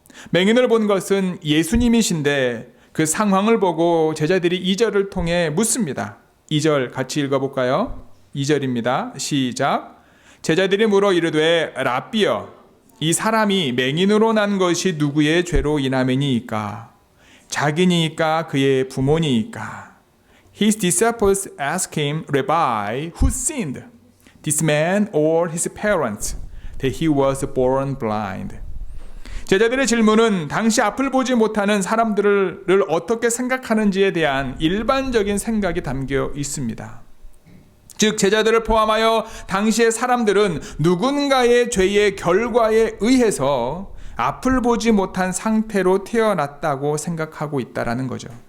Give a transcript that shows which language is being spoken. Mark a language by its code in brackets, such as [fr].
[ko] 맹인을 본 것은 예수님이신데 그 상황을 보고 제자들이 2절을 통해 묻습니다. 2절 같이 읽어볼까요? 2절입니다. 시작. 제자들이 물어 이르되 랍비여, 이 사람이 맹인으로 난 것이 누구의 죄로 인함이니이까? 자기니이까 그의 부모니이까? [en] His disciples asked him, Rabbi, who sinned, this man or his parents, that he was born blind? [ko] 제자들의 질문은 당시 앞을 보지 못하는 사람들을 어떻게 생각하는지에 대한 일반적인 생각이 담겨 있습니다. 즉 제자들을 포함하여 당시의 사람들은 누군가의 죄의 결과에 의해서 앞을 보지 못한 상태로 태어났다고 생각하고 있다라는 거죠.